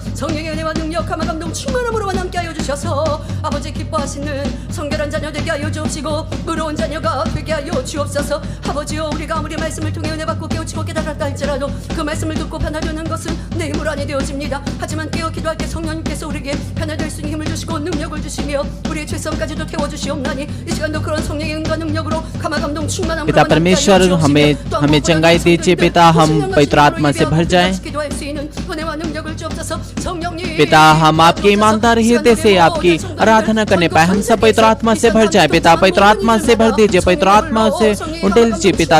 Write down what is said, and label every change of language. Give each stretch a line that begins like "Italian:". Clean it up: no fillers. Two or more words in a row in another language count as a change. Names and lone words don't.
Korean: 성령의 은혜와 능력, 감화, 감동, 충만함으로만 함께 하여 주셔서 아버지 기뻐하시는 성결한 자녀 되게 하여 주옵시고 의로운 자녀가 되게 하여 주옵소서. 아버지여, 우리가 아무리 말씀을 통해 은혜 받고 깨우치고 깨달았다 할지라도 그 말씀을 듣고 변화되는 것은 내 힘으로 아니 되어집니다. 하지만 깨어 기도할 때 성령님께서 우리에게 변화될 수 있는 힘을 주시고 능력을 주시며 우리의 죄성까지도 태워주시옵나니 이 시간도 그런 성령의 은과 능력으로 감화, 감동, 충만함으로
Hindi: पिता परमेश्वर हमें चंगाई दीजिए पिता, हम पवित्र आत्मा से भर जाएं। पिता, हम आपके ईमानदार हृदय से आपकी आराधना करने पाए, हम सब पवित्र आत्मा से भर जाए पिता। पवित्र आत्मा से भर दीजिए, पवित्र आत्मा से उंडेल दीजिए पिता।